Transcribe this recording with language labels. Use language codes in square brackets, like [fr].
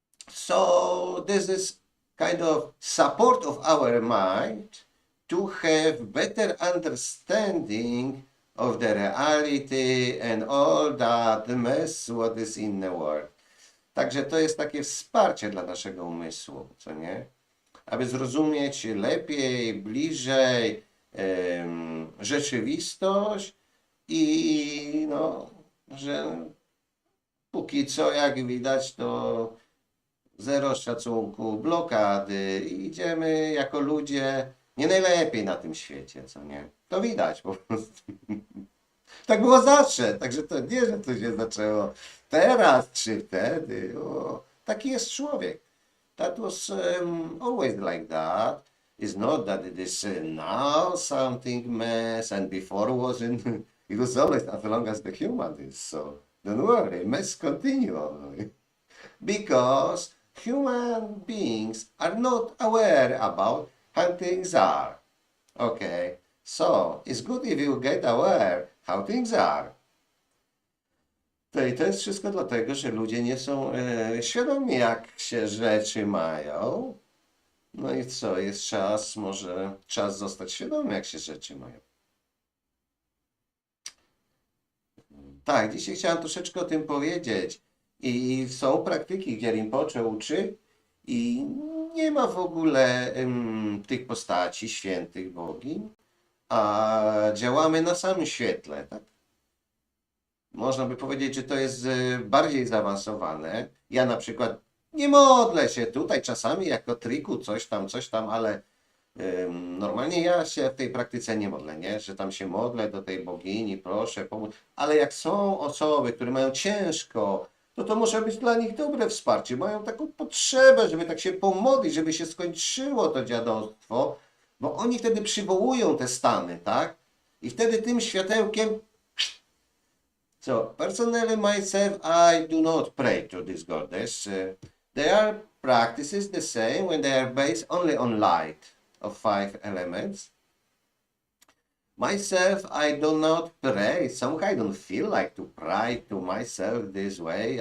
[en] So this is kind of support of our mind to have better understanding of the reality and all that mess what is in the world. [pl] Także to jest takie wsparcie dla naszego umysłu, co nie? Aby zrozumieć lepiej, bliżej rzeczywistość i no, że póki co, jak widać, to zero szacunku, blokady i idziemy jako ludzie nie najlepiej na tym świecie, co nie? To widać po prostu. Tak było zawsze, także to nie, że to się zaczęło teraz czy wtedy. O, taki jest człowiek. [en] That was always like that. It's not that it is now something mess and before wasn't. It was always as long as the human is. So don't worry, mess continue. Because human beings are not aware about how things are. Okay, so it's good if you get aware how things are. [pl] To jest wszystko dlatego, że ludzie nie są świadomi, jak się rzeczy mają. No i co, jest czas, może czas zostać świadomym, jak się rzeczy mają. Tak, dzisiaj chciałem troszeczkę o tym powiedzieć. I są praktyki, gdzie Rinpoche uczy i nie ma w ogóle tych postaci świętych bogiń, a działamy na samym świetle, tak? Można by powiedzieć, że to jest bardziej zaawansowane. Ja na przykład nie modlę się tutaj czasami jako triku, coś tam, ale normalnie ja się w tej praktyce nie modlę, nie? Że tam się modlę do tej bogini, proszę, pomóż. Ale jak są osoby, które mają ciężko, to może być dla nich dobre wsparcie. Mają taką potrzebę, żeby tak się pomodlić, żeby się skończyło to dziadostwo, bo oni wtedy przywołują te stany, tak? I wtedy tym światełkiem. [en] So, personally myself, I do not pray to this goddess. Their practices the same when they are based only on light of 5 elements. Myself, I do not pray. Somehow I don't feel like to pray to myself this way.